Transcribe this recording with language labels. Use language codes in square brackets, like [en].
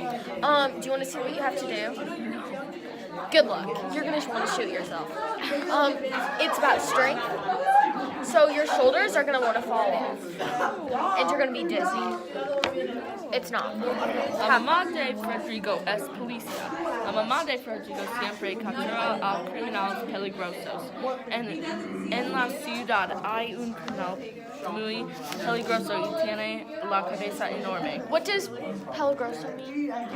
[en] Do you want to see what you have to do? Good luck. You're gonna want to shoot yourself. It's about strength. So your shoulders are gonna want to fall off, and you're gonna be dizzy. It's not. [es] La mamá de Rodrigo es policía. La mamá de Rodrigo siempre captura a criminales peligrosos. En la ciudad hay un criminal muy peligroso y tiene la cabeza enorme. [en] What does peligroso mean?